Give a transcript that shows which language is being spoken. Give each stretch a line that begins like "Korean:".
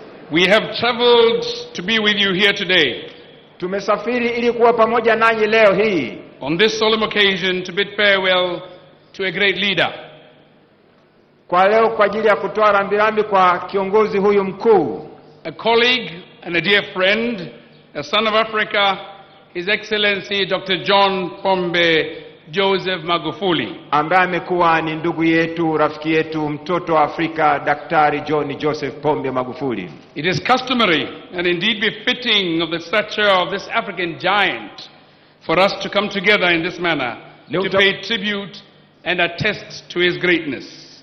English: We have traveled to be with you here today.
Swahili: Tumesafiri ili kuwa pamoja nanyi leo hii.
English: On this solemn occasion to bid farewell to a great leader.
Swahili: Kwa leo kwa ajili ya kutoa rambirambi kwa kiongozi huyu mkuu.
English: A colleague and a dear friend, a son of Africa, His Excellency Dr. John Pombe Joseph Magufuli.
Swahili: Ambaye amekuwa ni ndugu yetu, rafiki yetu, mtoto wa Afrika, Daktari John Joseph Pombe Magufuli.
English: It is customary and indeed befitting of the stature of this African giant for us to come together in this manner to pay tribute and attest to his greatness.